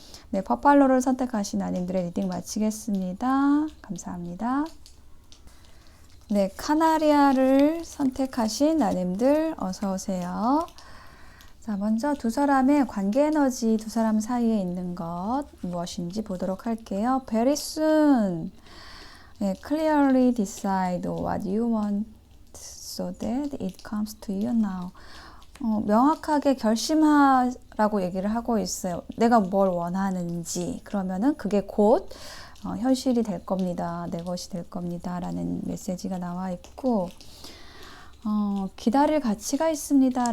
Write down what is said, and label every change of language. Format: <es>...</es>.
<ko>네, 퍼팔로를 선택하신 아님들의 리딩 마치겠습니다. 감사합니다. 네, 카나리아를 선택하신 나님들 어서 오세요. 자, 먼저 두 사람의 관계 에너지, 두 사람 사이에 있는 것 무엇인지 보도록 할게요.</ko> <en>Very soon, 네, clearly decide what you want so that it comes to you now.</en> <ko>명확하게 결심하라고 얘기를 하고 있어요. 내가 뭘 원하는지. 그러면은 그게 곧 현실이 될 겁니다. 내 것이 될 겁니다. 라는 메시지가 나와 있고 기다릴 가치가 있습니다.</ko>